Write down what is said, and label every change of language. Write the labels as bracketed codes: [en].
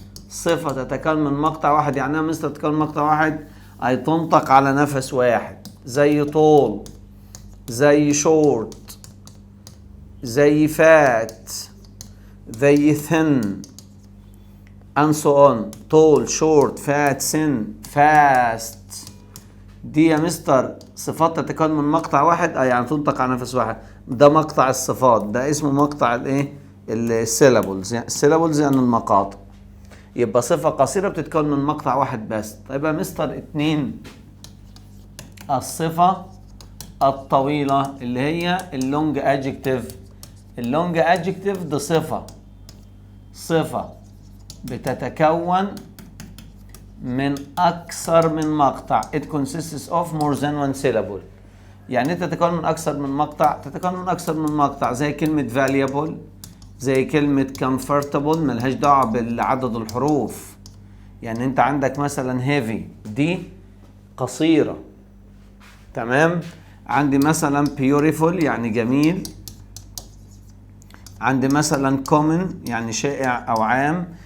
[ar] صفة تتكون من مقطع واحد، يعني ايه مستر تتكون من مقطع واحد؟ اي تنطق على نفس واحد، زي طول، زي شورت، زي فات، زي thin and so on. [en] طول، short, fat, thin, fast. [ar] دي يا مستر صفات تتكون من مقطع واحد، يعني تنطق على نفس واحد. ده مقطع الصفات، ده اسمه مقطع الايه؟ السيلابلز. السيلابلز يعني المقاطع. يبقى صفة قصيرة بتتكون من مقطع واحد بس. طيب يا مستر اتنين، الصفة الطويلة اللي هي اللونج ادجكتيف. اللونج ادجكتيف دي صفة بتتكون من أكثر من مقطع. [en] It consists of more than one syllable. [ar] يعني تتكون من أكثر من مقطع، تتكون من أكثر من مقطع، زي كلمة valuable، زي كلمة comfortable، ملهاش دعوة بالعدد الحروف. يعني أنت عندك مثلا heavy دي قصيرة، تمام؟ عندي مثلا beautiful يعني جميل، عندي مثلا common يعني شائع أو عام.